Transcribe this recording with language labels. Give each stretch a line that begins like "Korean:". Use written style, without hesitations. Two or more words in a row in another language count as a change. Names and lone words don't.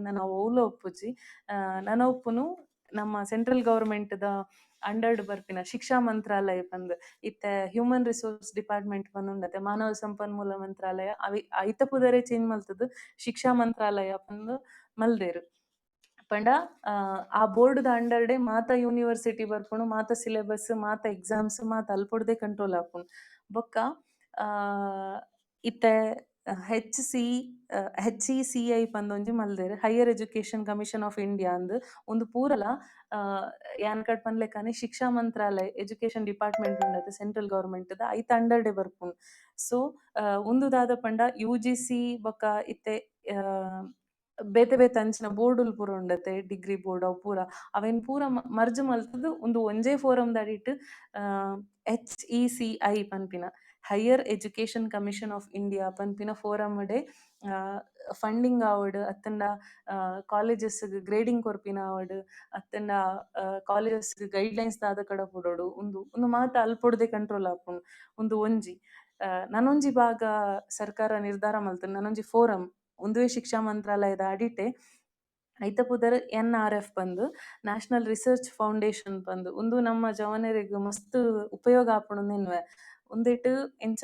Tulu: ನಾನು ಅವ್ಲ ಒಪ್ಪುಜಿ ನನ್ನ ಒಪ್ಪುನು ನಮ್ಮ
English: central government
Tulu: ಅಂಡರ್ಡ್ ಬರ್ಪಿನ
Hindi: शिक्षा मंत्रालय
Tulu: ಪಂದ್ ಇತ್ತೆ
English: human resource department
Tulu: ಪಂದ್ ಉಂಡತೆ ಮಾನವ ಸಂಪನ್ಮೂಲ ಮಂತ್ರಾಲಯ ಐತ ಪುದರೇ ಚೇಂಜ್ ಮಲ್ತದು
Hindi: शिक्षा मंत्रालय
Tulu: ಪಂದ್ ಮಲ್ದೇರು ಪಂಡ ಆ ಬೋರ್ಡ್ದ ಅಂಡರ್ಡೆ ಮಾತ ಯೂನಿವರ್ಸಿಟಿ ಬರ್ಪುಂಡು, ಮಾತ ಸಿಲೆಬಸ್, ಮಾತ ಎಕ್ಸಾಮ್ಸ್ ಮಾತ ಅಲ್ಪೊಡ್ದೆ ಕಂಟ್ರೋಲ್ ಆಪುಂಡು. ಬೊಕ್ಕ ಇತ್ತೆ HECI ಪಂದೊಂಜಿ ಮಲ್ದೇರು ಹೈಯರ್ ಎಜುಕೇಶನ್ ಕಮಿಷನ್ ಆಫ್ ಇಂಡಿಯಾ ಅಂದ್ ಒಂದು ಪೂರಲ ಯಾನ್ಕಡ್ ಪನ್ಲೆಕ್ಕನೆ
Hindi: शिक्षा मंत्रालय
English: education department
Tulu: ಉಂಡತೆ
English: central government
Tulu: ಐತ ಅಂಡರ್ಡೆ ಬರ್ಪುಂಡು. ಸೊ ಒಂದು ದಾದ ಪಂಡ UGC ಬೊಕ್ಕ ಇತ್ತೆ ಬೇತೆ ಬೇತೆ ಅಂಚಿನ ಬೋರ್ಡುಲು ಪೂರ ಉಂಡತೆ
English: degree board
Tulu: ಅವು ಪೂರ ಅವೆನ್ ಪೂರ ಮರ್ಜ್ ಮಲ್ತದು ಒಂದು ಒಂಜೇ ಫೋರಮ್ ದಾಡಿಟ್ HECI ಪನ್ಪಿನ ಹೈಯರ್ ಎಜುಕೇಶನ್ ಕಮಿಷನ್ ಆಫ್ ಇಂಡಿಯಾ ಪನ್ಪಿನ ಫೋರಮ್ ಡೆ ಫಂಡಿಂಗ್ ಆವಡ್ ಅತ್ತಂಡ
English: colleges grading
Tulu: ಕೊರ್ಪಿನ ಆವಡ್ ಅತ್ತಂಡ
English: colleges guidelines
Tulu: ದಾದ ಕಡ ಪುಡೋಡು ಒಂದು ಮಾತ ಅಲ್ಪೊಡ್ದೆ ಕಂಟ್ರೋಲ್ ಆಪುಂಡು ಒಂದು ಒಂಜಿ ನನೊಂಜಿ ಭಾಗ ಸರ್ಕಾರ ನಿರ್ಧಾರ ಮಲ್ತುಂಡು ನನೊಂಜಿ ಫೋರಮ್ ಒಂದುವೇ
Hindi: शिक्षा मंत्रालय
Tulu: ಅಡಿಟೆ ಐತ ಪುದರ್ NRF ಬಂದು ನ್ಯಾಷನಲ್ ರಿಸರ್ಚ್ ಫೌಂಡೇಶನ್ ಬಂದು ಒಂದು ನಮ್ಮ ಜವನೆರೆಗ್ ಮಸ್ತ್ ಉಪಯೋಗ ಆಪುಂಡು ಒಂದೇಟ್ ಎಂಚ